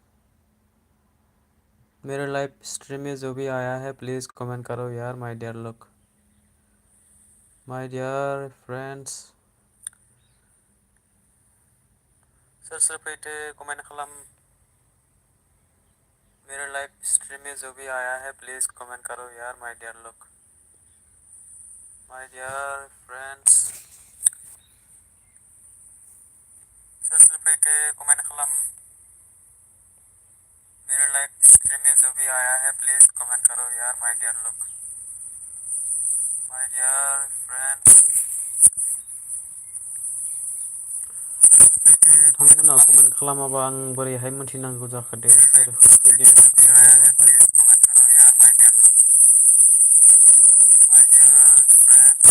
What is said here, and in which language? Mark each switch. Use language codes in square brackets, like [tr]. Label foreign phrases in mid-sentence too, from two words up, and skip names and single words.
[hi] मेरे [en] live stream [hi] में जो भी आया है [en] please comment [hi] करो यार [en] my dear [hi] लोग [en] my dear friends. [brx] सोर सोर फैदो कमेन्ट खालाम। [hi] मेरे [en] live stream [hi] में जो भी आया है [en] please comment [hi] करो यार [en] my dear [hi] लोग [en] my dear friends. [brx] सोर सोर फैदो कमेन्ट खालाम। [hi] मेरे [en] live stream [hi] में जो भी आया है [en] please comment [hi] करो यार [en] my dear [hi] लोग [en] my dear friends. [brx] नोंथांमोना कमेन्ट खालामाबा आं बोरैहाय मोनथिनांगौ जाखो दे सोर फैदों।